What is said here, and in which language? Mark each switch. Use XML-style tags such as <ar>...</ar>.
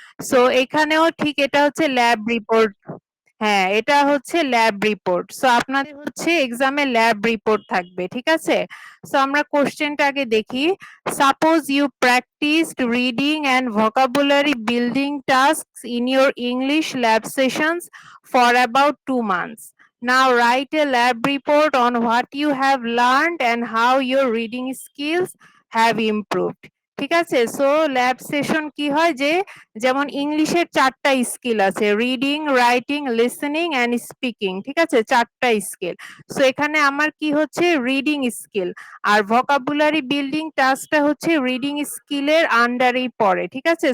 <bn>So এখানেও ঠিক এটা হচ্ছে ল্যাব রিপোর্ট। হ্যাঁ, এটা হচ্ছে ল্যাব রিপোর্ট। সো আপনাদের হচ্ছে এক্সামে ল্যাব রিপোর্ট থাকবে, ঠিক আছে? সো আমরা কোশ্চেনটা আগে দেখি।</bn> <en>Suppose you practised reading and vocabulary building tasks in your English lab sessions for about 2 months. Now write a lab report on what you have learned and how your reading skills have improved.</en> <bn>ঠিক আছে? So lab session কি হয় যে যেমন ইংলিশের 4টা skill আছে, reading, writing, listening and speaking, ঠিক আছে? 4টা স্কিল। সো এখানে আমার কি হচ্ছে রিডিং স্কিল, আর ভোকাবুলারি বিল্ডিং টাস্কটা হচ্ছে রিডিং স্কিলের আন্ডারেই পড়ে, ঠিক আছে?</bn>